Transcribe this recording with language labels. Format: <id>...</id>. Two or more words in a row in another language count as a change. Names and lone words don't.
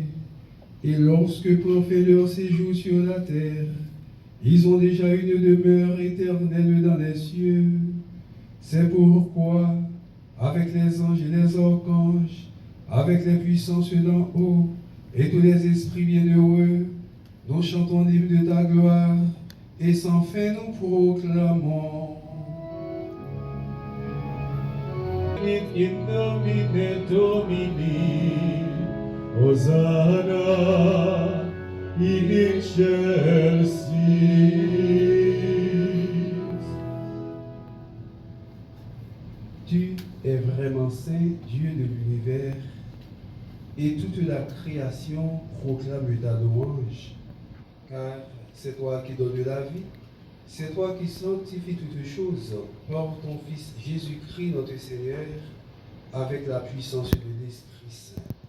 <fr>Et lorsque prend fait leur séjour sur la terre, ils ont déjà une demeure éternelle dans les cieux. C'est pourquoi, avec les anges et les archanges, avec les puissances d'en haut et tous les esprits bienheureux, nous chantons l'hymne de ta gloire et sans fin nous proclamons.</fr> <la>In nomine Domini, Hosanna in excelsis.</la> <fr>Tu es vraiment saint, Dieu de l'univers, et toute la création proclame ta louange, car c'est toi qui donnes la vie, c'est toi qui sanctifies toutes choses par ton Fils Jésus-Christ notre Seigneur, avec la puissance de l'Esprit Saint.</fr>